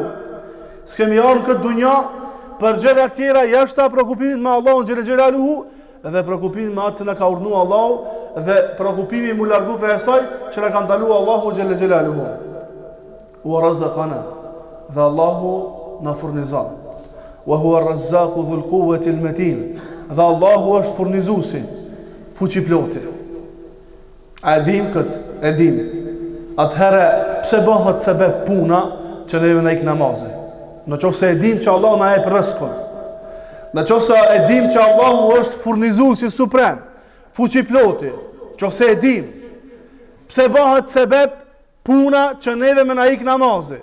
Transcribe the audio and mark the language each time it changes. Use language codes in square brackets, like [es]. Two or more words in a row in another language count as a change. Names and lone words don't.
[sq] S'kemi ardhur në këtë dunjë për gjëra tjera jashtë preokupimit me Allahun [ar] جل جلاله [sq] dhe preokupimit me atë që na ka urdhëruar Allahu dhe preokupimi mu largu prej asaj që na ka ndaluar Allahu [ar] جل جلاله. ورزقنا, [sq] dhe Allahu na furnizon. [ar] وهو الرزاق ذو القوة المتين. [sq] Dhe Allahu është furnizuesi, fuqiploti. A e dim këtë? E dim. Atëherë, pse bëhet sebeb puna që neve na ik namazin? Në qoftë se e dim që Allah na jep rrezikun. Në qoftë se e dim që Allahu është furnizuesi suprem, fuqiploti, qoftë se e dim, pse bëhet sebeb puna që neve me na ik namazin?